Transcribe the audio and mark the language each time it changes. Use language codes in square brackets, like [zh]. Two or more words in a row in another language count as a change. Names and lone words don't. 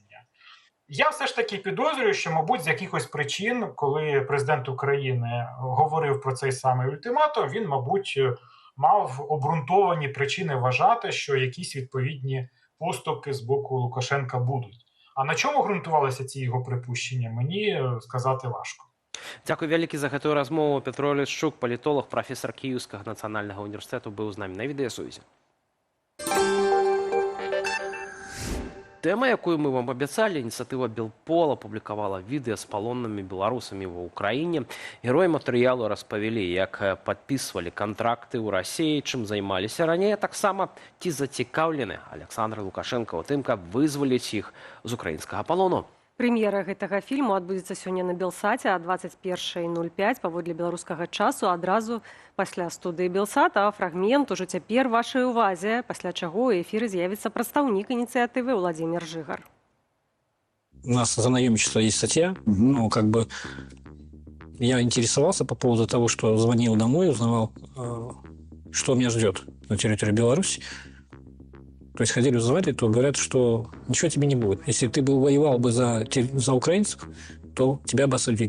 [uk] Я все ж таки підозрюю, що, мабуть, з якихось причин, коли президент України говорив про цей самий ультиматум, він, мабуть, мав обґрунтовані причини вважати, що якісь відповідні поступки з боку Лукашенка будуть. А на чому ґрунтувалися ці його припущення, мені сказати важко. [be] Дякую вялікі за гэтую размову. Петро Лішчук, палітолог, прафесор [uk] Київського національного університету, [be] быў з намі на відэасувязі. Тэма, якую мы вам абяцалі, ініцыятыва Белпол апублікавала відэа з палоннымі беларусамі ва ўкраіне. Героі матэрыялу распавялі, як падпісвалі кантракты ў Расіі, чым займаліся раней, а таксама ці зацікаўлены Александр Лукашенко ў тым, каб вызваліць іх з украінскага палону. Прэм'ера гэтага фільму адбудзецца сёння на Белсаце а 21:05 паводле беларускага часу, адразу пасля студыі Белсат, а фрагмент ужо цяпер вашай увазе, пасля чаго ў эфіры з'явіцца прадстаўнік ініцыятывы Владимир Жигар. [ru] У нас за наемничество есть статья. Я интересовался по поводу того, что звонил домой, узнавал, что меня ждет на территории Беларуси. То есть ходили узнавать, то говорят, что ничего тебе не будет. Если ты бы воевал бы за украинцев, то тебя бы осудили.